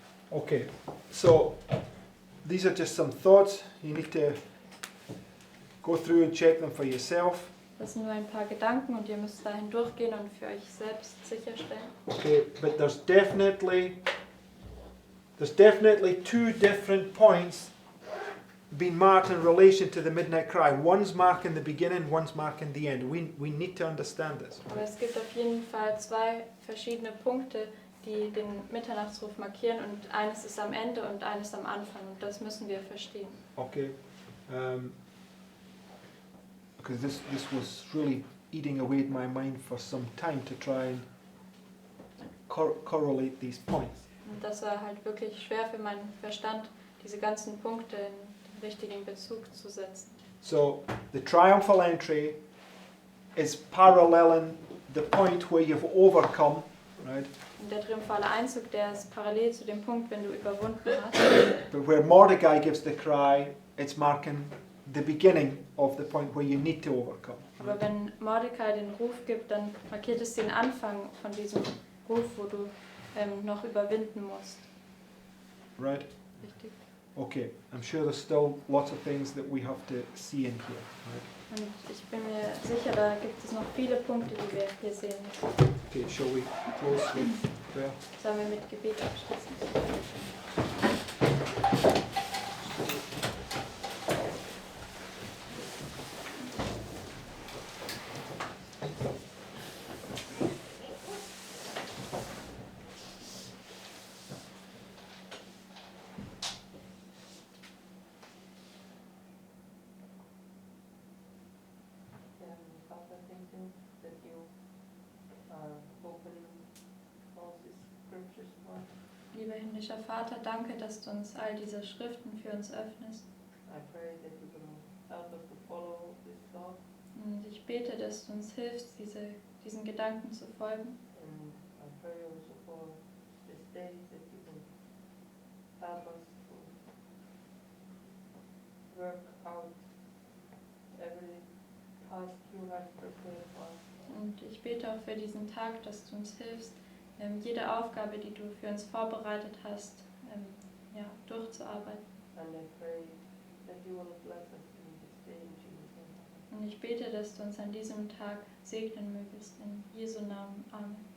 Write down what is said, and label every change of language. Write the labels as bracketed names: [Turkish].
[English] Okay, so these are just some thoughts. You need to go through and check them for yourself. [German] Das sind nur ein paar Gedanken und ihr müsst dahin durchgehen und für euch selbst sicherstellen. [English] Okay, but there's definitely 2 different points being marked in relation to the midnight cry. One's marking the beginning, one's marking the end. We need to understand this. [German] Aber es gibt auf jeden Fall 2 verschiedene Punkte, die den Mitternachtsruf markieren, und eines ist am Ende und eines am Anfang, und das müssen wir verstehen. [English] Okay. because this was really eating away at my mind for some time to try and correlate these points. [German] Und das war halt wirklich schwer für meinen Verstand, diese ganzen Punkte in den richtigen Bezug zu setzen. [English] So the triumphal entry is paralleling the point where you've overcome, right? [German] Und der triumphale Einzug, der ist parallel zu dem Punkt, wenn du überwunden hast. [English] But where Mordecai gives the cry, it's marking the beginning of the point where you need to overcome. [German] Aber wenn Mordecai den Ruf gibt, dann markiert es den Anfang von diesem Ruf, wo du noch überwinden musst. [English] Right? [German] Richtig. [English] Okay, I'm sure there's still lots of things that we have to see in here. Right? [German] Und ich bin mir sicher, da gibt es noch viele Punkte, die wir hier sehen müssen. [English] Okay, shall we close with prayer? [German] Sollen wir mit Gebet abschließen? [English] Father, thank you that you are opening all these scriptures for us. [German] Lieber himmlischer Vater, danke, dass du uns all diese Schriften für uns öffnest. [English] I pray that you will help us to follow this thought, [German] Und ich bete, dass du uns hilfst, diesen Gedanken zu folgen. [English] and I pray also for this day that you will help us to work out every task you have prepared for us. [German] Und ich bete auch für diesen Tag, dass du uns hilfst, jede Aufgabe, die du für uns vorbereitet hast, durchzuarbeiten. [English] And I pray that you will bless us in this day in Jesus' name. [German] Und ich bete, dass du uns an diesem Tag segnen mögest. In Jesu Namen. Amen.